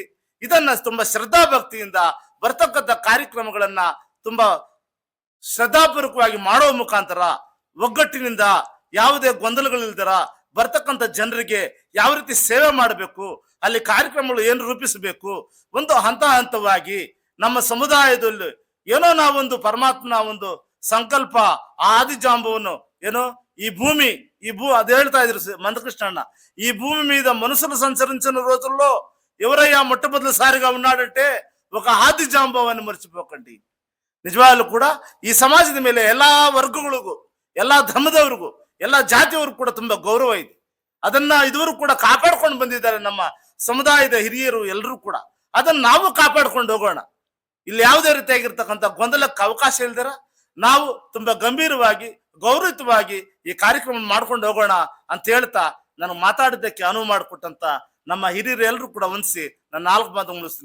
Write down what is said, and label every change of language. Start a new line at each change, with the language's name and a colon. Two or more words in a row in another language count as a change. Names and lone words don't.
Kannada: ಇದನ್ನ ತುಂಬಾ ಶ್ರದ್ಧಾ ಭಕ್ತಿಯಿಂದ ಬರ್ತಕ್ಕಂಥ ಕಾರ್ಯಕ್ರಮಗಳನ್ನ ತುಂಬಾ ಶ್ರದ್ಧಾಪೂರ್ವಕವಾಗಿ ಮಾಡುವ ಮುಖಾಂತರ ಒಗ್ಗಟ್ಟಿನಿಂದ ಯಾವುದೇ ಗೊಂದಲಗಳಿಲ್ದರ ಬರ್ತಕ್ಕಂಥ ಜನರಿಗೆ ಯಾವ ರೀತಿ ಸೇವೆ ಮಾಡಬೇಕು, ಅಲ್ಲಿ ಕಾರ್ಯಕ್ರಮಗಳು ಏನು ರೂಪಿಸಬೇಕು, ಒಂದು ಹಂತವಾಗಿ ನಮ್ಮ ಸಮುದಾಯದಲ್ಲಿ ಏನೋ ನಾವೊಂದು ಪರಮಾತ್ಮನ ಒಂದು ಸಂಕಲ್ಪ ಆದಿಜಾಂಬವನ್ನು ಏನೋ
Telugu: ఈ భూమి అది
Kannada: ಹೇಳ್ತಾ ఇದ್ರು
Telugu: మందకృష్ణన్న, ఈ భూమి మీద మనుషులు సంచరించిన రోజుల్లో ఎవరయ్యా మొట్టమొదటిసారిగా ఉన్నాడంటే ఒక ఆది జాంబవని మర్చిపోకండి.
Kannada: ನಿಜವಾಗ್ಲೂ ಕೂಡ ಈ ಸಮಾಜದ ಮೇಲೆ ಎಲ್ಲಾ ವರ್ಗಗಳಿಗೂ, ಎಲ್ಲಾ ಧರ್ಮದವ್ರಿಗೂ, ಎಲ್ಲಾ ಜಾತಿಯವ್ರಿಗೂ ಕೂಡ ತುಂಬಾ ಗೌರವ ಇದೆ. ಅದನ್ನ ಇದುವರೆಗೂ ಕೂಡ ಕಾಪಾಡ್ಕೊಂಡು ಬಂದಿದ್ದಾರೆ ನಮ್ಮ ಸಮುದಾಯದ ಹಿರಿಯರು ಎಲ್ಲರೂ ಕೂಡ. ಅದನ್ನ ನಾವು ಕಾಪಾಡ್ಕೊಂಡು ಹೋಗೋಣ. ಇಲ್ಲಿ ಯಾವುದೇ ರೀತಿಯಾಗಿರ್ತಕ್ಕಂಥ ಗೊಂದಲಕ್ಕೆ ಅವಕಾಶ ಇಲ್ದಿರ ನಾವು ತುಂಬಾ ಗಂಭೀರವಾಗಿ ಗೌರವಯುತವಾಗಿ ಈ ಕಾರ್ಯಕ್ರಮ ಮಾಡ್ಕೊಂಡು ಹೋಗೋಣ ಅಂತ ಹೇಳ್ತಾ ನನಗೆ ಮಾತಾಡಿದ್ದಕ್ಕೆ ಅನುವು ಮಾಡಿಕೊಟ್ಟಂತ ನಮ್ಮ ಹಿರಿಯರು ಎಲ್ಲರೂ ಕೂಡ ವಂದಿಸಿ ನನ್ನ 4 ಮಾತು ಮುಗಿಸ್ತೀನಿ.